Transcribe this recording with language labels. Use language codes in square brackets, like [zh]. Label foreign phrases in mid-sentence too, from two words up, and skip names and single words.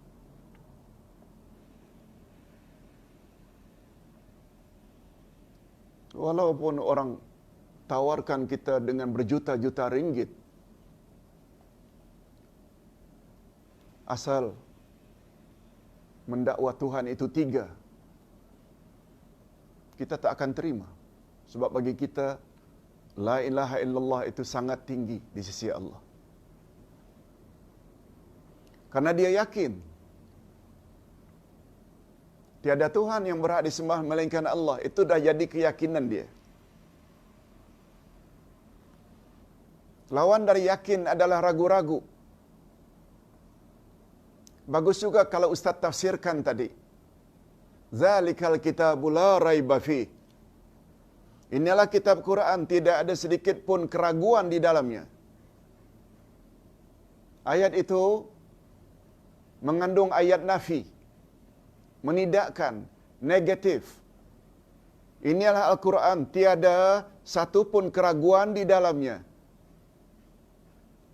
[ms] Walaupun orang tawarkan kita dengan berjuta-juta ringgit, asal mendakwa Tuhan itu 3, kita tak akan terima. Sebab bagi kita, [ar] لا إله إلا الله [ms] itu sangat tinggi di sisi Allah. Karena dia yakin tiada Tuhan yang berhak disembah melainkan Allah. Itu dah jadi keyakinan dia. Lawan dari yakin adalah ragu-ragu. Bagus juga kalau ustaz tafsirkan tadi. [ar] ذلك الكتاب لا ريب في. [ms] Inilah kitab Quran, tidak ada sedikit pun keraguan di dalamnya. Ayat itu mengandung ayat nafi, menidakkan, negatif. Inilah Al-Quran, tiada satu pun keraguan di dalamnya.